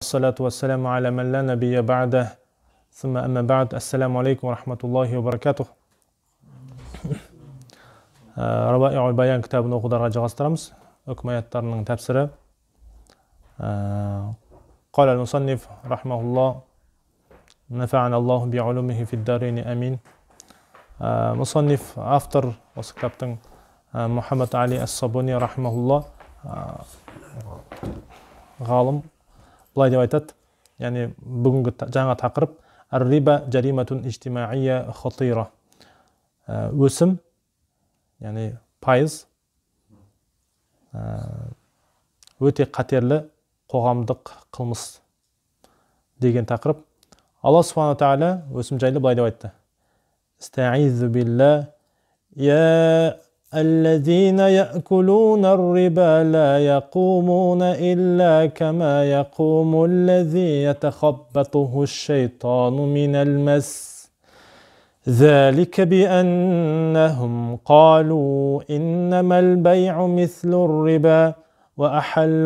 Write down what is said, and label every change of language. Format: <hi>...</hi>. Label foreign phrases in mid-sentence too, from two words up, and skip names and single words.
<ar>والصلاة والسلام على من لا نبي بعده ثم أما بعد السلام عليكم ورحمة الله وبركاته.</ar> <kk>Рабаи'ул Баян кітабын оқударға жалғастырамыз. Үкім аяттарының тәпсірі.</kk> <ar>قال المصنف رحمه الله نفعنا الله بعلومه في الدارين آمين.</ar> <kk>Мұсанниф автор осы кітаптың Мұхаммад Али Ас-Сабуни рахимахулла ғалым былай деп айтады, яғни бүгінгі жаңа тақырып</kk> <ar>الربا جريمة اجتماعية خطيرة.</ar> <kk>Өсім, яғни пайыз өте қатерлі қоғамдық қылмыс деген тақырып.</kk> <ar>الله سبحانه تعالى</ar> <kk>өсім жайлы былай деп айтты:</kk> <ar>استعيذ بالله يا الذين يأكلون الربا لا يقومون إلا كما يقوم الذي يتخبطه الشيطان من المس ذلك بأنهم قالوا إنما البيع مثل الربا وأحل</ar>